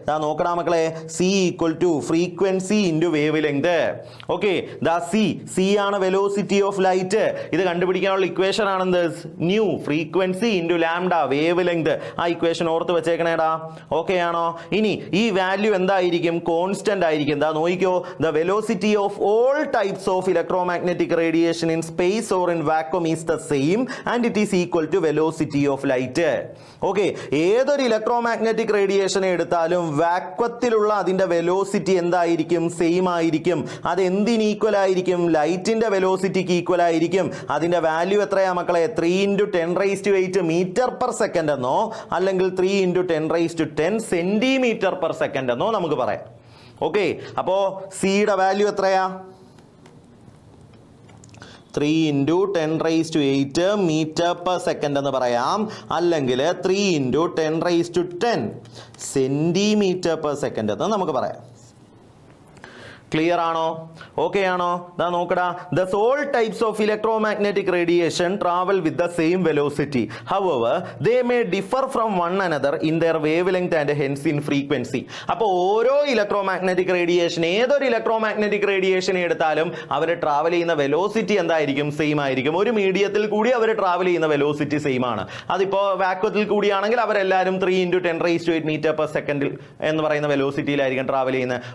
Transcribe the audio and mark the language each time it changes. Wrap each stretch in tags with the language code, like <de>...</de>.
<ml>നോക്കണം മക്കളെ, C equal to frequency into wave length. Okay, C ആണ് വെലോസിറ്റി ഓഫ് ലൈറ്റ്. ഇത് കണ്ടുപിടിക്കാനുള്ള equation ആണെന്ത്? New frequency into lambda wave length. ആ equation ഓർത്ത് വെച്ചേക്കണേടാ. ഓക്കെ ആണോ? ഇനി ഈ വാല്യൂ എന്തായിരിക്കും? കോൺസ്റ്റന്റ് ആയിരിക്കും. നോക്കിക്കോ,</ml> <en>The velocity intensity of all types of electromagnetic radiation in space or in vacuum is the same and it is equal to velocity of light.</en> <ml>Okay, ഏതൊരു electromagnetic radiation എടുത്താലും വാക്വത്തിലുള്ള അതിന്റെ velocity എന്തായിരിക്കും? Same ആയിരിക്കും. അത് എന്തിന് equal ആയിരിക്കും? ലൈറ്റിന്റെ വെലോസിറ്റിക്ക് equal ആയിരിക്കും. അതിന്റെ വാല്യൂ എത്രയാ മക്കളെ? 3 × 10⁸ മീറ്റർ പെർ സെക്കൻഡ് എന്നോ അല്ലെങ്കിൽ 3 × 10⁻10 സെന്റിമീറ്റർ പെർ സെക്കൻഡ് എന്നോ നമുക്ക് പറയാം. ഓക്കെ, അപ്പോ സിയുടെ വാല്യൂ എത്രയാ? 3 × 10⁸ മീറ്റർ പെർ സെക്കൻഡ് എന്ന് പറയാം, അല്ലെങ്കിൽ 3 × 10⁻10 സെന്റിമീറ്റർ പെർ സെക്കൻഡ് എന്ന് നമുക്ക് പറയാം. ക്ലിയർ ആണോ? ഓക്കെ ആണോ? ദാ നോക്കടാ,</ml> <en>thus all types of electromagnetic radiation travel with the same velocity. However, they may differ from one another in their wavelength and hence in frequency.</en> <ml>അപ്പോൾ ഓരോ ഇലക്ട്രോമാഗ്നറ്റിക് റേഡിയേഷൻ, ഏതൊരു ഇലക്ട്രോമാഗ്നറ്റിക് റേഡിയേഷൻ എടുത്താലും അവർ travel ചെയ്യുന്ന velocity എന്തായിരിക്കും? Same ആയിരിക്കും. ഒരു മീഡിയത്തിൽ കൂടി അവർ ട്രാവൽ ചെയ്യുന്ന വെലോസിറ്റി സെയിം ആണ്. അതിപ്പോ വാക്വത്തിൽ കൂടിയാണെങ്കിൽ അവരെല്ലാവരും 3 × 10⁸ മീറ്റർ പെർ സെക്കൻഡിൽ എന്ന് പറയുന്ന വെലോസിറ്റിയിലായിരിക്കും ട്രാവൽ ചെയ്യുന്നത്.</ml>